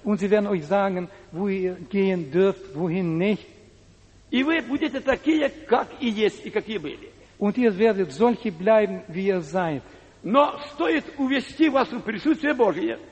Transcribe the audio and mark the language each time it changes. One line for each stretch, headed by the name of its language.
German: Und sie werden euch sagen, wo ihr gehen dürft, wohin nicht.
Russian: И вы будете такие, как и есть, и какие были.
German: Und ihr werdet solche bleiben, wie ihr seid.
Russian: Но стоит увести вас в присутствие Божие.